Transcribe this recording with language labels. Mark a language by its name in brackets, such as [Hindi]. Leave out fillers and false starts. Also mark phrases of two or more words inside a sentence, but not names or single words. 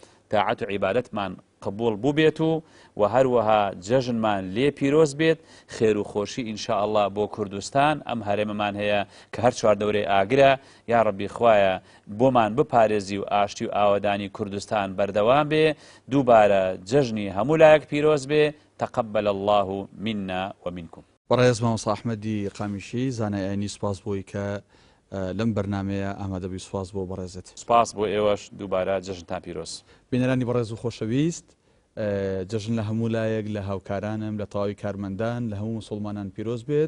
[Central Kurdish] تاعەت و عیبادەتمان قبول بوو بێت و هەروەها جەژنمان لێ پیرۆز بێت خێر و خۆشی ئینشاءالله بۆ کوردستان ئەم هەرێمەمان هەیە کە هەر چواردەورەی ئاگرە یا ڕەبی خوایە بۆمان بپارێزی و ئاشتی و ئاوەدانی کوردستان بەردەوام بێ دووبارە جەژنی هەموو لایەک پیرۆز بێ [Arabic] تقبل الله منا ومنكم. [Central Kurdish] بەڕێز مامۆستا ئەحمەدی قامیشی زانایانی سوپاس بۆی کە لەم بەرنامەیە ئامادەبووی. سوپاس بۆ بەڕێزت. سوپاس بۆ ئێوەش دووبارە جەژنتان پیرۆز. بینەرانی بەڕێز و خۆشەویست، جەژن لە هەموو لایەک لە هاوکارانم لە تەواوی کارمەندان لە هەموو مسلمانان پیرۆز بێت.